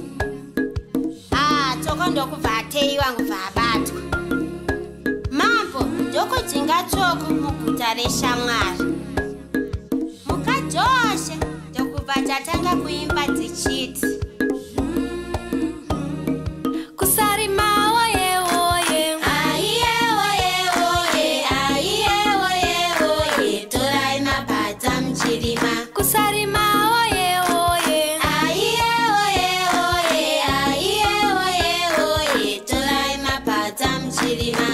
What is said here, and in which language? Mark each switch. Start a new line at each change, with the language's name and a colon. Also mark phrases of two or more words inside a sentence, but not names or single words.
Shona: Tsoko ndokubva ateiwa ngubva abatwa. Mambo ndokudzinga tsoko muguta reshamwari. Mukadzoshe ndokubva tatanga kuimba dzichiti kusarima oye oye aiye oye oye aiye oye oye torai mapadza muchirima. kusarima oye oye Aiye oye oye aiye oye oye torai mapadza muchirima.